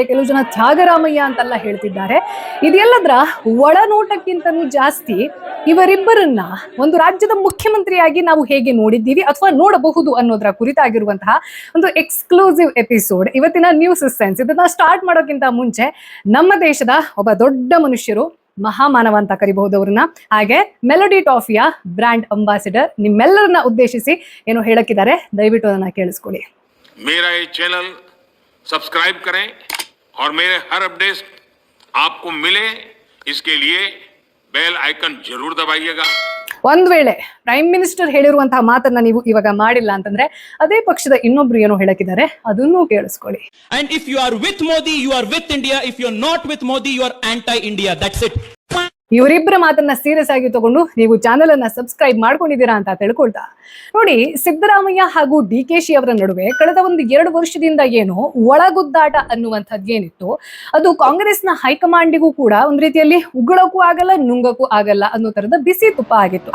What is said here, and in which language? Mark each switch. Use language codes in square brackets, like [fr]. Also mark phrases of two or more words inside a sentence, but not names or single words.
[kn] ಕೆಲವು ಜನ ತ್ಯಾಗರಾಮಯ್ಯ ಅಂತೆಲ್ಲ ಹೇಳ್ತಿದ್ದಾರೆ. ಇದೆಲ್ಲದರ ಒಳನೋಟಕ್ಕಿಂತಲೂ ಜಾಸ್ತಿ ಇವರಿಬ್ಬರನ್ನ ಒಂದು ರಾಜ್ಯದ ಮುಖ್ಯಮಂತ್ರಿಯಾಗಿ ನಾವು ಹೇಗೆ ನೋಡಿದ್ದೀವಿ ಅಥವಾ ನೋಡಬಹುದು ಅನ್ನೋದರ ಕುರಿತಾಗಿರುವಂತಹ ಒಂದು [en] exclusive episode [kn] ಇವತ್ತಿನ ನ್ಯೂಸ್ ಸೆನ್ಸ್. ಇದನ್ನ ಸ್ಟಾರ್ಟ್ ಮಾಡೋಕ್ಕಿಂತ ಮುಂಚೆ ನಮ್ಮ ದೇಶದ ಒಬ್ಬ ದೊಡ್ಡ ಮನುಷ್ಯರು, ಮಹಾಮಾನವ ಅಂತ ಕರಿಬಹುದು ಅವ್ರನ್ನ, ಹಾಗೆ ಮೆಲೋಡಿ ಟಾಫಿಯ [en] brand ambassador [kn] ನಿಮ್ಮೆಲ್ಲರನ್ನ ಉದ್ದೇಶಿಸಿ ಏನೋ ಹೇಳಕ್ಕಿದ್ದಾರೆ. ದಯವಿಟ್ಟು ಅದನ್ನ ಕೇಳಿಸ್ಕೊಳ್ಳಿ. [hi] मेरा ये चैनल सब्सक्राइब करें और मेरे हर अपडेट आपको मिले, इसके लिए [en] bell icon [hi] जरूर दबाइएगा. [kn] ಒಂದ್ ವೇಳೆ [en] prime minister [kn] ಹೇಳಿರುವಂತಹ ಮಾತನ್ನ ನೀವು ಇವಾಗ ಮಾಡಿಲ್ಲ ಅಂತಂದ್ರೆ ಅದೇ ಪಕ್ಷದ ಇನ್ನೊಬ್ರು ಏನೋ ಹೇಳಕ್ಕಿದ್ದಾರೆ, ಅದನ್ನು ಕೇಳಿಸ್ಕೊಳ್ಳಿ. [en] And if you are with Modi, you are with India. If you are not with Modi, you are anti-India. That's it. [kn] ಇವರಿಬ್ಬರ ಮಾತನ್ನ ಸೀರಿಯಸ್ ಆಗಿ ತಗೊಂಡು ನೀವು ಚಾನೆಲ್ ಅನ್ನ ಸಬ್ಸ್ಕ್ರೈಬ್ ಮಾಡ್ಕೊಂಡಿದ್ದೀರಾ ಅಂತ ತಿಳ್ಕೊಳ್ತಾ ನೋಡಿ, ಸಿದ್ದರಾಮಯ್ಯ ಹಾಗೂ ಡಿಕೆಶಿ ಅವರ ನಡುವೆ ಕಳೆದ ಒಂದು 2 ವರ್ಷದಿಂದ ಏನು ಒಳಗುದ್ದಾಟ ಅನ್ನುವಂಥದ್ದು ಏನಿತ್ತು, ಅದು ಕಾಂಗ್ರೆಸ್ನ ಹೈಕಮಾಂಡಿಗೂ ಕೂಡ ಒಂದು ರೀತಿಯಲ್ಲಿ ಉಗುಳಕ್ಕೂ ಆಗಲ್ಲ, ನುಂಗಕ್ಕೂ ಆಗಲ್ಲ ಅನ್ನೋ ತರದ ಬಿಸಿ ತುಪ್ಪ ಆಗಿತ್ತು.